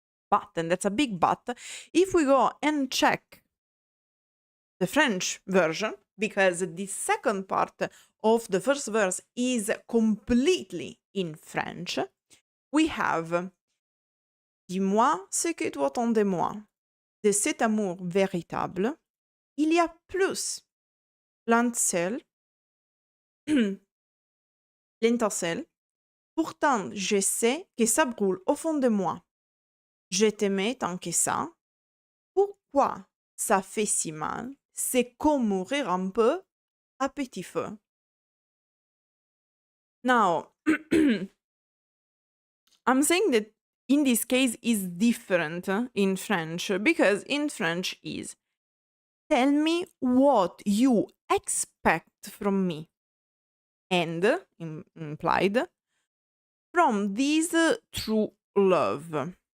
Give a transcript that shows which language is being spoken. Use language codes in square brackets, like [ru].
[en] But, and that's a big but, if we go and check the French version, because the second part of the first verse is completely in French, we have [fr] Dis-moi ce que tu attends de moi. De cet amour véritable, il y a plus. L'étincelle, l'étincelle. Pourtant, je sais que ça brûle au fond de moi. Je t'aimais tant que ça. Pourquoi ça fait si mal? C'est comme mourir un peu à petit feu. [en] Now, I'm saying that in this case is different in French, because in French is tell me what you expect from me, and implied from this true love.